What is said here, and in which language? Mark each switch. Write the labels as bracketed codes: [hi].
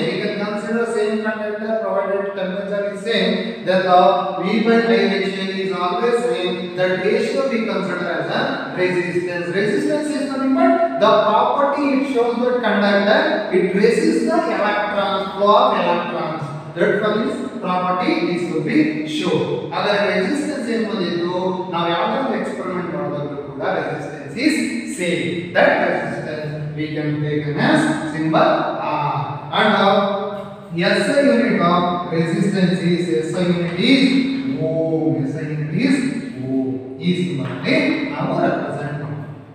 [en] We can consider same conductor provided temperature is same, then the V by I ratio is always same. That ratio we consider as a resistance. Resistance is nothing but the property it shows that conductor it resists the electrons, flow of electrons. That one is property this will be shown. [kn] Other resistance ಏನು ಬಂದಿದ್ದು ನಾವು ಯಾವುದಾದರೂ experiment ಮಾಡಿದಾಗ ಕೂಡ [en] resistance is same. That resistance we can take as symbol R. And SI unit of resistance is SI unit is ohm. SI unit is ohm. [kn] ಈ symbol ಅಲ್ಲಿ ನಾವು represent ಮಾಡ್ತೀವಿ.